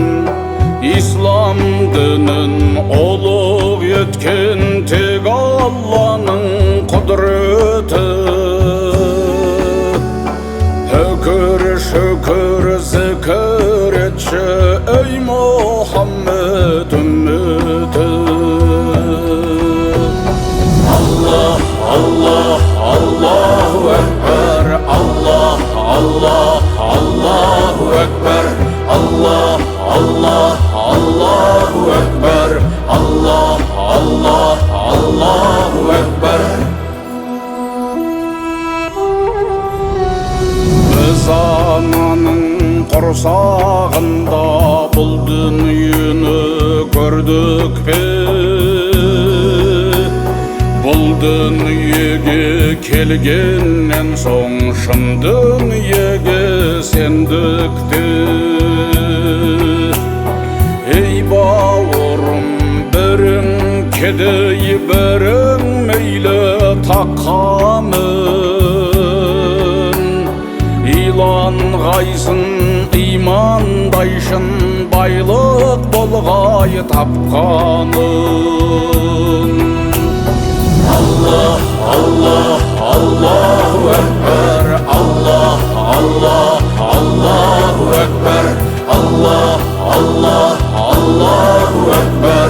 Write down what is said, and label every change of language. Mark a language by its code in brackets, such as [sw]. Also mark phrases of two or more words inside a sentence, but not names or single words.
[kk] Ислам дінін ұлық еткен тек Алланың құдіреті. Үкір шүкір зікір етші ей Мұхаммед үмметі. [ar] الله، الله، الله أكبر. الله، الله، الله أكبر. الله، الله، الله أكبر. الله، الله، الله أكبر. [kk] Biz anaның құрсағында бұл дүниені көрдік пе? Бұл дүниеге келгеннен соң шын дүниеге сендік те. Ей бауырым, бірің кедей, бірің мейлі таққамын. Иланғайсың, имандайшын, байлық болғай тапқаның. [ar] الله، الله، الله أكبر. الله، الله، الله أكبر. الله، الله، الله أكبر.